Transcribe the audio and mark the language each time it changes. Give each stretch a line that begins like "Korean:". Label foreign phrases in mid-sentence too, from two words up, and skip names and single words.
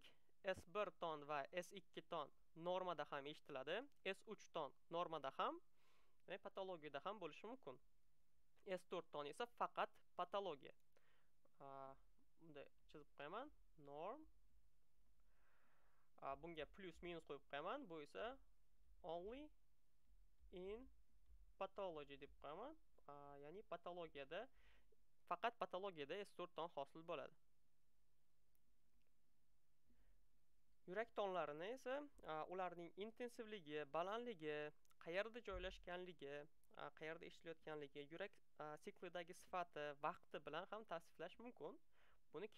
Uzbek: S1 ton va S2 ton normada ham eshitiladi. S3 ton normada ham, demak patologiyada ham bo'lishi mumkin. S4 ton esa faqat patologiya. Bunda chizib qo'yaman. Norm. Bunga plus minus qo'yib qo'yaman. Bu esa
English: only in pathology
Uzbek: deb qo'yaman. Ya'ni patologiyada, faqat patologiyada S4 ton hosil bo'ladi. Yurak tonlarini esa ularning intensivligi, balandligi, qayerda joylashganligi, qayerda eshitilayotganligi, yurak siklidagi sifati, vaqti bilan ham tavsiflash mumkin.